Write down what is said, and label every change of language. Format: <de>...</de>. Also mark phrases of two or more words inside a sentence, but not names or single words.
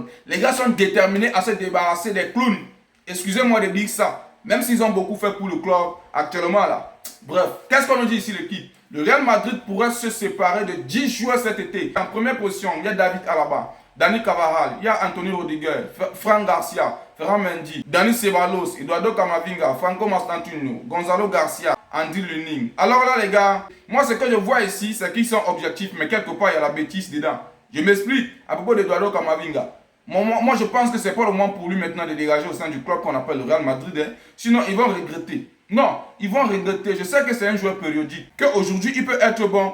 <fr>Les gars sont déterminés à se débarrasser des clowns. Excusez-moi de dire ça. Même s'ils ont beaucoup fait pour le club actuellement là. Bref, qu'est-ce qu'on nous dit ici l'équipe? Le Real Madrid pourrait se séparer de 10 joueurs cet été. En première position, il y a David Alaba, Dani Carvajal, il y a Anthony Rodriguez, Fran Garcia, Ferran Mendy, Dani Ceballos, Eduardo Camavinga, Franco Mastantuono, Gonzalo Garcia, Andy Luning. Alors là les gars, moi ce que je vois ici, c'est qu'ils sont objectifs, mais quelque part il y a la bêtise dedans. Je m'explique à propos d'Eduardo Camavinga. Moi, je pense que c'est pas le moment pour lui maintenant de dégager au sein du club qu'on appelle le Real Madrid. Hein. Sinon, ils vont regretter. Non, ils vont regretter. Je sais que c'est un joueur périodique. Qu'aujourd'hui, il peut être bon.</fr>